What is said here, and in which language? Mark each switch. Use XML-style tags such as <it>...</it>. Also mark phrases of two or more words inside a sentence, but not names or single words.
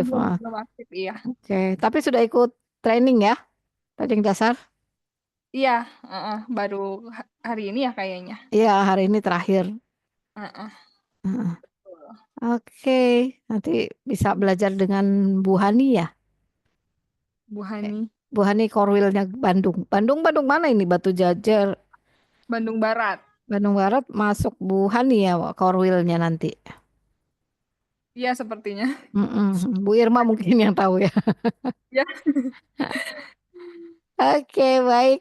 <id>belum belum aktif iya. Oke, tapi sudah ikut training ya? Training dasar? Iya, baru hari ini ya kayaknya. Iya, hari ini terakhir. Heeh. Heeh. Oke, nanti bisa belajar dengan Bu Hani ya? Bu Eh, Hani, Bu Hani Korwilnya Bandung. Bandung mana ini? Batu Jajar. Bandung Barat. Bandung Barat masuk Bu Hani ya Korwilnya nanti. Iya sepertinya. Mm-mm. Bu Irma mungkin yang tahu ya. Ya, Oke, baik.</id>